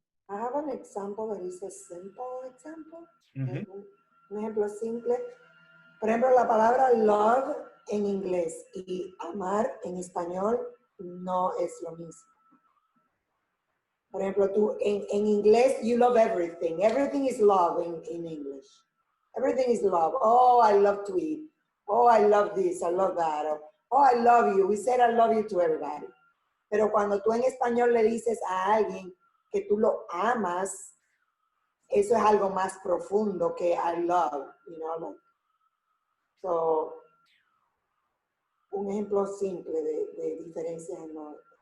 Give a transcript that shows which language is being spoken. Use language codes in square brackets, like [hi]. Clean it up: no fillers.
[en] I have an example that is a simple example. Mhm. [es] Un ejemplo simple. Por ejemplo, la palabra love en inglés y amar en español no es lo mismo. Por ejemplo, tú en inglés, [en] you love everything. Everything is love in English. Everything is love. Oh, I love to eat. Oh, I love this, I love that. Oh, I love you. We said I love you to everybody. [es] Pero cuando tú en español le dices a alguien que tú lo amas, eso es algo más profundo que [en] I love, you know, like, so, [es] un ejemplo simple de diferencias en los.